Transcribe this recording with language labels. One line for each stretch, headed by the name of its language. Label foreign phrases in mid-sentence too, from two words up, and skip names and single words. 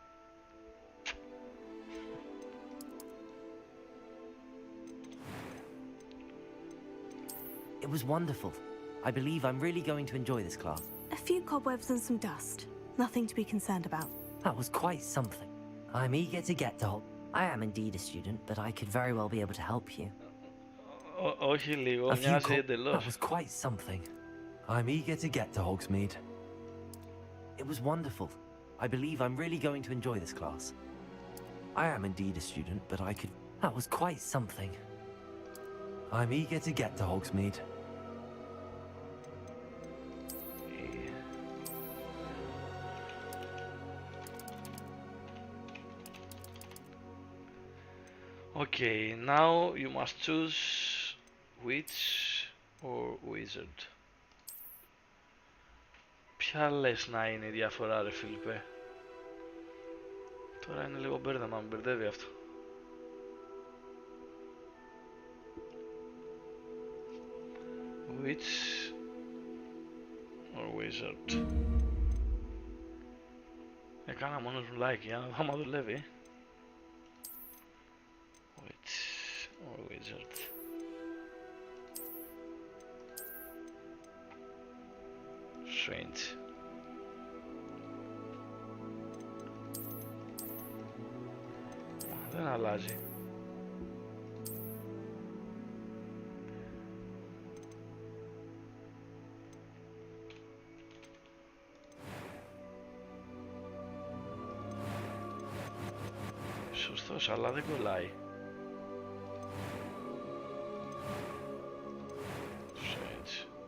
English: It was wonderful. I believe I'm really going to enjoy this class. A few cobwebs and some dust. Nothing to be concerned about. That was quite something. I'm eager to get to Hogwarts. I am indeed a student, but I could very well be able to help you.
Greek: Όχι λίγο,
English: A few
Greek: μοιάζει εντελώς.
English: That was quite something. I'm eager to get to Hogsmeade. It was wonderful. I believe I'm really going to enjoy this class. I am indeed a student, but I could... That was quite something. I'm eager to get to Hogsmeade. Okay, now you must choose witch or wizard.
Greek: Ποια λες να είναι η διαφορά, ρε Φίλιππε? Τώρα είναι λίγο μπέρδεμα, με μπερδεύει αυτό.
English: Witch or wizard?
Greek: Έκανα μόνος μου like για να δω άμα δουλεύει.
English: Witch or wizard? Strange.
Greek: Δεν αλλάζει. Σωστός, αλλά δεν κολλάει.
English: Strange.